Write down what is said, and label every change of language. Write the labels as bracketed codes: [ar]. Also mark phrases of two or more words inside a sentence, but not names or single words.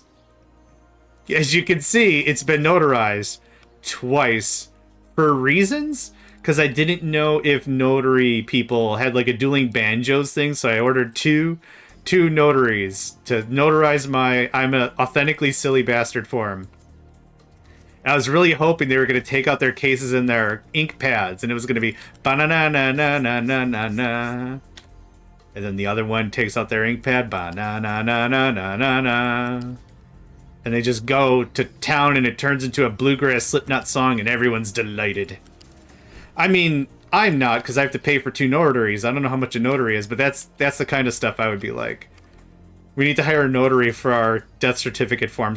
[en] As you can see, it's been notarized twice for reasons, because I didn't know if notary people had like a dueling banjos thing, so I ordered two notaries to notarize my I'm a authentically silly bastard form. And I was really hoping they were going to take out their cases and their ink pads, and it was going to be ba-na-na-na-na-na-na-na. And then the other one takes out their ink pad, ba-na-na-na-na-na-na. And they just go to town, and it turns into a bluegrass Slipknot song, and everyone's delighted. I mean, I'm not, because I have to pay for 2 notaries. I don't know how much a notary is, but that's the kind of stuff I would be like. We need to hire a notary for our death certificate forms.